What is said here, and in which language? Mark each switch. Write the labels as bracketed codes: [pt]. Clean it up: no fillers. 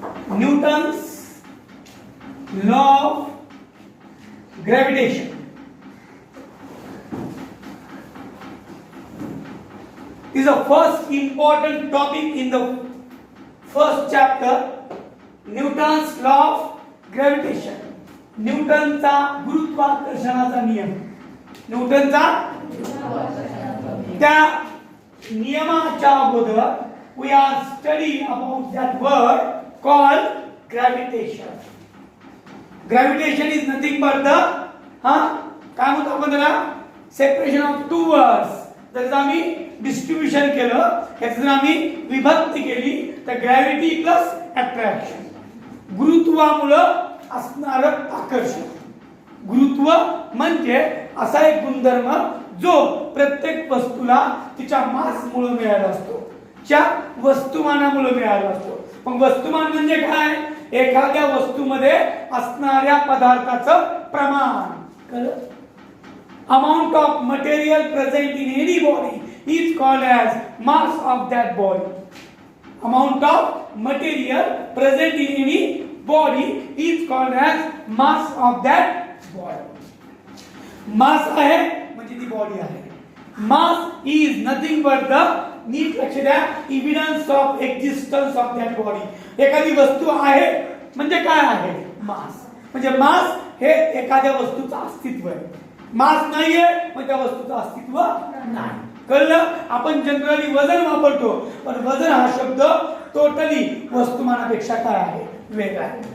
[en] Newton's law of gravitation. Is the first important topic in the first chapter. Newton's law of gravitation. [mr] न्यूटनचा गुरुत्वाकर्षणाचा नियम. न्यूटनचा त्या नियमाच्या अगोदर [en] we are studying about that word called gravitation. Gravitation is nothing but the [mr] काय म्हणतो आपण त्याला [en] Separation of two words. [mr] जर आम्ही डिस्ट्रीब्युशन केलं, याचं जर आम्ही विभक्ती केली तर ग्रॅव्हिटी प्लस अट्रॅक्शन, गुरुत्वामुळे असणारं आकर्षण. गुरुत्व म्हणजे असा एक गुणधर्म जो प्रत्येक वस्तूला तिच्या मासमुळे मिळाला असतो, त्या वस्तुमानामुळे मिळाला असतो. मग वस्तुमान म्हणजे काय? एखाद्या वस्तूमध्ये असणाऱ्या पदार्थाचं प्रमाण. [en] Amount of material present in any body is called as mass of that body. Amount of material present in any body is called as mass of that body. [mr] Mass आहे म्हणजे ती बॉडी आहे. [en] Mass is nothing but the [mr] नीट लक्ष द्या [en] evidence of existence of that body. [mr] एखादी वस्तू आहे म्हणजे काय आहे? मास. म्हणजे मास हे एखाद्या वस्तूचं अस्तित्व आहे. मास नाहीये म्हणजे त्या वस्तूचं अस्तित्व नाही. कळलं? आपण जनरली वजन वापरतो, पण वजन हा शब्द टोटली वस्तुमानापेक्षा काय आहे? वेगळा.